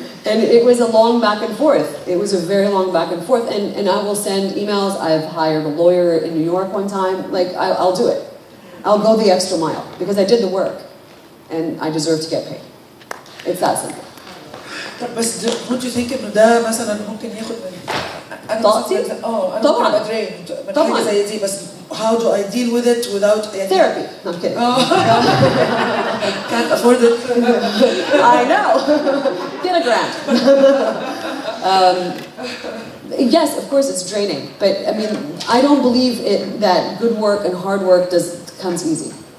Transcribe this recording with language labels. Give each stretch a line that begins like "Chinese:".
English: And it was a long back and forth. It was a very long back and forth. And I will send emails. I've hired a lawyer in New York one time. Like, I'll do it. I'll go the extra mile because I did the work and I deserve to get paid. It's that simple.
Arabic: طب بس
English: don't you think
Arabic: انه ده مثلا ممكن ياخد من انا طاقتي؟ انا طبعاً. ممكن ابقى drained من طبعاً. حاجه زي دي بس
English: how do I deal with it without يعني Therapy. No, I'm kidding. can't afford it. I know. Get a grant. Yes, of course it's draining, but I mean, I don't believe that good work and hard work comes easy.